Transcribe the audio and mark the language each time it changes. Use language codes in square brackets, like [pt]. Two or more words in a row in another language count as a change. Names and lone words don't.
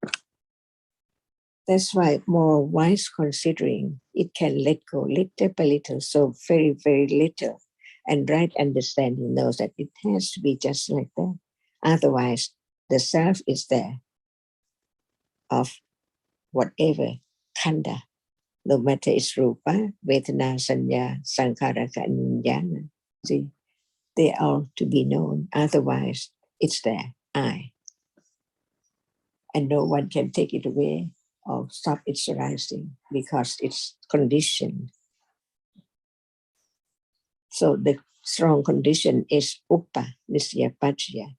[en] That's why more wise considering, it can let go little by little, so very, very little. And right understanding knows that it has to be just like that. Otherwise, the self is there of whatever khanda, no matter it's [pi] rupa, vedana, sanya, sankhara, [en] and vijnana. See, they are to be known. Otherwise, it's there, I. And no one can take it away or stop its arising because it's conditioned. So the strong condition is [pi] uppa, nisya pachya.